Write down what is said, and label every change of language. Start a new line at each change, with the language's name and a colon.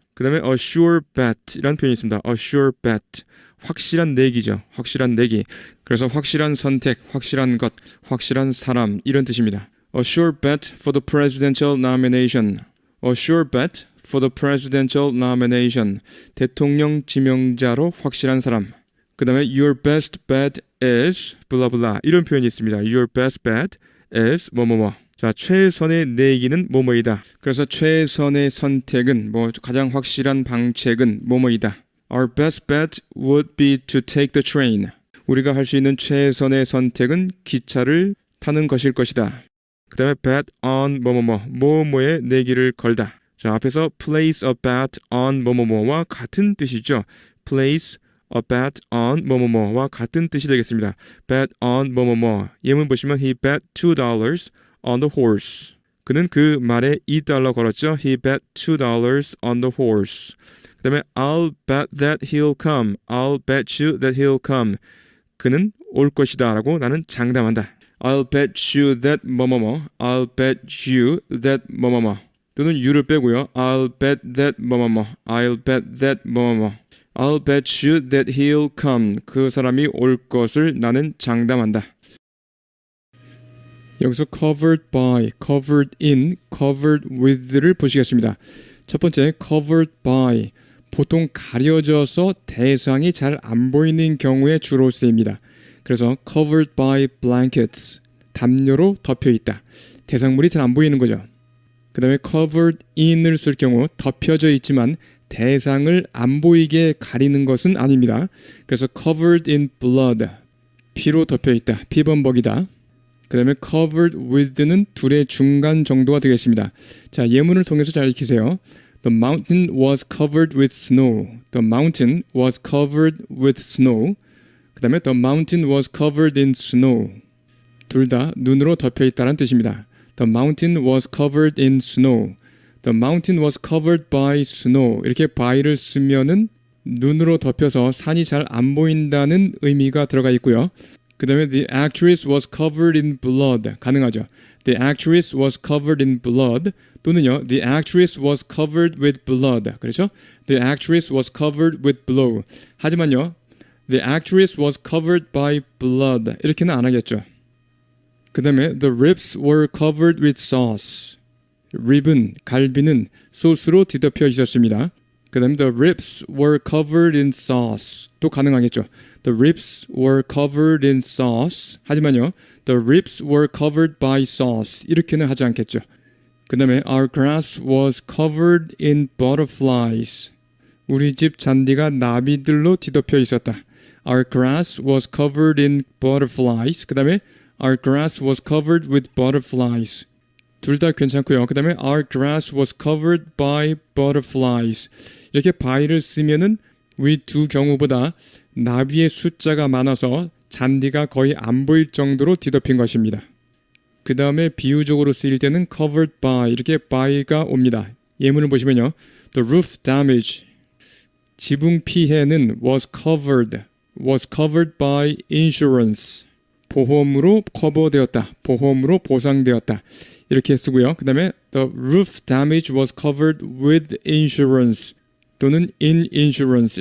Korean: 그 다음에
English: a sure bet
Korean: 이라는 표현이 있습니다.
English: a sure bet.
Korean: 확실한 내기죠. 확실한 내기. 그래서 확실한 선택, 확실한 것, 확실한 사람 이런 뜻입니다.
English: A sure bet for the presidential nomination. A sure bet for the presidential nomination.
Korean: 대통령 지명자로 확실한 사람. 그 다음에
English: your best bet is
Korean: 블라블라 이런 표현이 있습니다.
English: your best bet is 뭐뭐뭐.
Korean: 자, 최선의 내기는 뭐뭐이다. 그래서 최선의 선택은 가장 확실한 방책은 뭐뭐이다.
English: Our best bet would be to take the train.
Korean: 우리가 할 수 있는 최선의 선택은 기차를 타는 것일 것이다. 그 다음에
English: bet on
Korean: 뭐뭐뭐에 내기를 걸다. 자, 앞에서
English: place a bet on
Korean: 뭐뭐뭐와 같은 뜻이죠.
English: place a bet on
Korean: 뭐뭐뭐와 같은 뜻이 되겠습니다.
English: bet on 뭐뭐뭐.
Korean: 예문 보시면
English: he bet $2 on the horse.
Korean: 그는 그 말에 $2 걸었죠.
English: He bet $2 on the horse. 그 다음에 I'll bet that he'll come. I'll bet you that he'll come.
Korean: 그는 올 것이다 라고 나는 장담한다.
English: I'll bet you that 뭐뭐뭐. I'll bet you that 뭐뭐뭐.
Korean: 또는 you를 빼고요.
English: I'll bet that 뭐뭐뭐. I'll bet that 뭐뭐뭐. I'll bet you that he'll come.
Korean: 그 사람이 올 것을 나는 장담한다. 여기서
English: covered by, covered in, covered with
Korean: 를 보시겠습니다. 첫 번째
English: covered by,
Korean: 보통 가려져서 대상이 잘 안 보이는 경우에 주로 쓰입니다. 그래서
English: covered by blankets,
Korean: 담요로 덮여 있다. 대상물이 잘 안 보이는 거죠. 그 다음에
English: covered in
Korean: 을 쓸 경우 덮여져 있지만 대상을 안 보이게 가리는 것은 아닙니다. 그래서
English: covered in blood,
Korean: 피로 덮여 있다, 피범벅이다. 그 다음에
English: covered with
Korean: 는 둘의 중간 정도가 되겠습니다. 자, 예문을 통해서 잘 익히세요.
English: The mountain was covered with snow. The mountain was covered with snow.
Korean: 그 다음에
English: the mountain was covered in snow.
Korean: 둘 다 눈으로 덮여 있다는 뜻입니다.
English: The mountain was covered in snow. The mountain was covered by snow.
Korean: 이렇게 by를 쓰면은 눈으로 덮여서 산이 잘 안 보인다는 의미가 들어가 있고요. 그 다음에
English: the actress was covered in blood.
Korean: 가능하죠.
English: The actress was covered in blood.
Korean: 또는요,
English: the actress was covered with blood.
Korean: 그렇죠?
English: The actress was covered with blood.
Korean: 하지만요,
English: the actress was covered by blood.
Korean: 이렇게는 안 하겠죠. 그 다음에
English: the ribs were covered with sauce.
Korean: 립은, 갈비는 소스로 뒤덮여 있었습니다. 그 다음에
English: the ribs were covered in sauce.
Korean: 또 가능하겠죠.
English: The ribs were covered in sauce.
Korean: 하지만요,
English: the ribs were covered by sauce.
Korean: 이렇게는 하지 않겠죠. 그 다음에
English: our grass was covered in butterflies.
Korean: 우리 집 잔디가 나비들로 뒤덮여 있었다.
English: Our grass was covered in butterflies.
Korean: 그 다음에
English: our grass was covered with butterflies.
Korean: 둘 다 괜찮고요. 그 다음에
English: our grass was covered by butterflies.
Korean: 이렇게 by를 쓰면은 위 두 경우보다 나비의 숫자가 많아서 잔디가 거의 안 보일 정도로 뒤덮인 것입니다. 그 다음에 비유적으로 쓰일 때는
English: covered by,
Korean: 이렇게 by가 옵니다. 예문을 보시면요.
English: The roof damage,
Korean: 지붕 피해는
English: was covered by insurance.
Korean: 보험으로 커버되었다. 보험으로 보상되었다. 이렇게 쓰고요. 그 다음에
English: the roof damage was covered with insurance
Korean: 또는
English: in insurance.